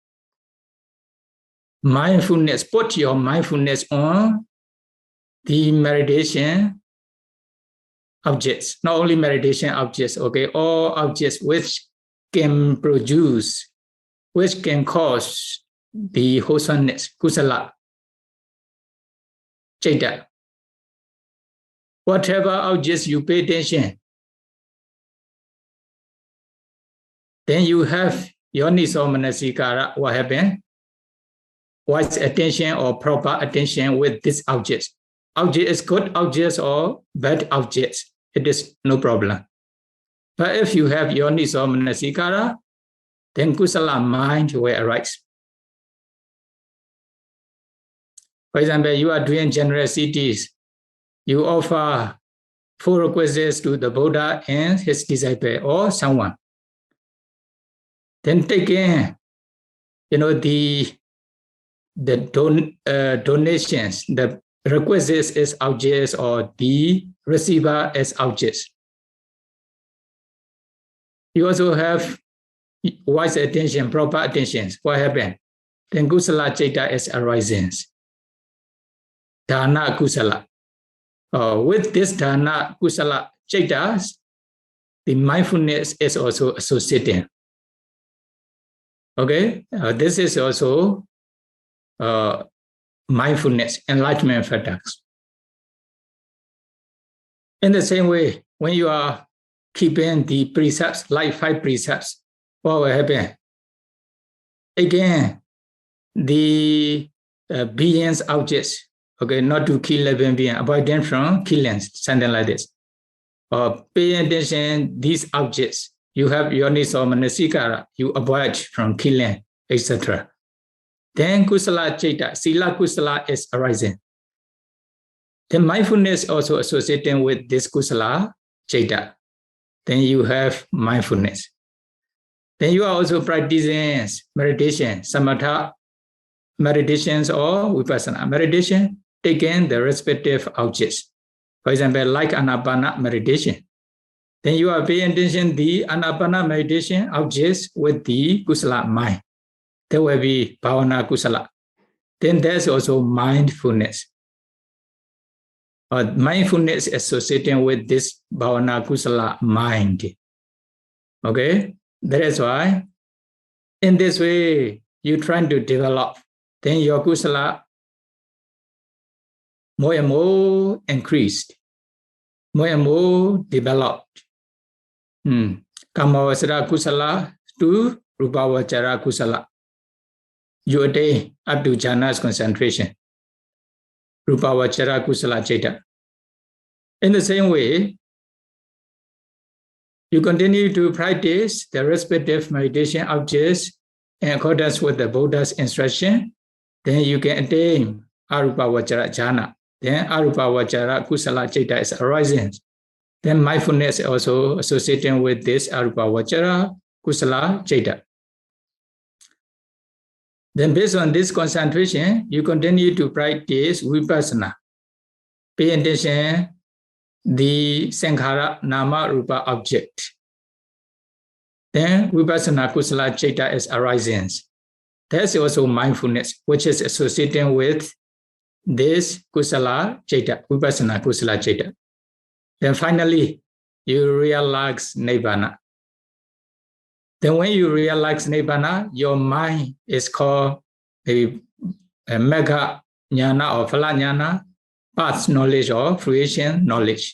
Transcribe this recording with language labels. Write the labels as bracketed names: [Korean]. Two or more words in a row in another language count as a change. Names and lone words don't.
[English] Mindfulness, put your mindfulness on the meditation objects, not only meditation objects, okay, all objects which can produce, which can cause the wholesomeness, [Pali] kusala, chaita. [English] Whatever objects you pay attention, then you have [Pali] yoniso manasikara, [English] what happened? Wise attention or proper attention with this object. Object is good objects or bad objects. It is no problem. But if you have [Pali] yoniso manasikara, [English] then kusala mind will arise. For example, you are doing generosities. You offer 4 requisites to the Buddha and his disciple or someone. Then taking, the donations, the requisites as objects or the receiver as objects. You also have wise attention, proper attention. What happened? Then [Pali] kusala chaita [English] is arising. [Pali] Dharna kusala. [English] With this [Pali] dharna kusala chaitas, [English] the mindfulness is also associated. Okay, this is also mindfulness, enlightenment factors. In the same way, when you are keeping the precepts, like 5 precepts, what will happen? Again, the beings, objects, okay, not to kill living being, avoid them from killing, something like this. Or pay attention, these objects, you have [Pali] yoniso manasikara, [English] you avoid from killing, etc. Then [Pali] kusala chaita, sila kusala [English] is arising. Then mindfulness also associated with this [Pali] kusala chaita. [English] Then you have mindfulness. Then you are also practicing meditation, samatha meditations or vipassana meditation, taking the respective objects. For example, like anapana meditation. Then you are paying attention to the anapana meditation objects with the kusala mind. There will be [Pali] bhavana kusala. [English] Then there's also mindfulness. Mindfulness associated with this [Pali] bhavana kusala [English] mind. Okay, that is why in this way you're trying to develop. Then your kusala more and more increased, more and more developed. [Pali] Kamavasara kusala to rupavachara kusala. [English] You attain up to jhana's concentration. [Pali] Rupavachara kusala chaita. [English] In the same way, you continue to practice the respective meditation objects in accordance with the Buddha's instruction, then you can attain [Pali] arupavachara jhana. [English] Then [Pali] arupavachara kusala chaita [English] is arising. Then mindfulness is also associated with this [Pali] arupavachara kusala chaita. [English] Then based on this concentration, you continue to practice vipassana. Pay attention the [Pali] sankhara nama rupa [English] object. Then [Pali] vipassana kusala chaita [English] is arising. There's also mindfulness, which is associated with this [Pali] kusala chaita, vipassana kusala chaita. [English] Then finally, you realize nibbana. Then when you realize nibbana, your mind is called maybe a [Pali] mega jnana [English] or [Pali] phala jnana, [English] path knowledge or fruition knowledge.